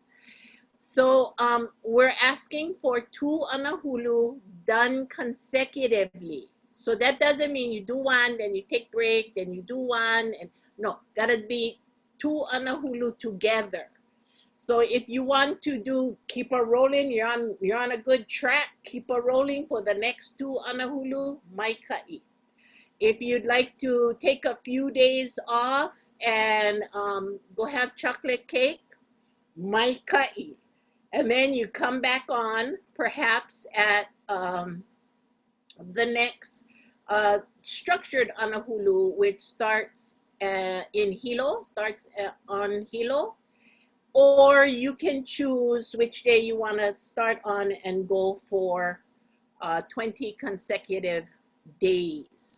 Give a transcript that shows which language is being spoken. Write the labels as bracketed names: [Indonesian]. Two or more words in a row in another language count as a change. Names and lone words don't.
[English] So we're asking for 2 anahulu done consecutively. So that doesn't mean you do one, then you take break, then you do one, and no, gotta be 2 anahulu together. So if you want to keep a rolling, you're on a good track, keep a rolling for the next 2 anahulu, mai ka'i. If you'd like to take a few days off and go have chocolate cake, mai ka'i. And then you come back on perhaps at the next structured anahulu, which starts in hilo, on hilo, or you can choose which day you want to start on and go for 20 consecutive days.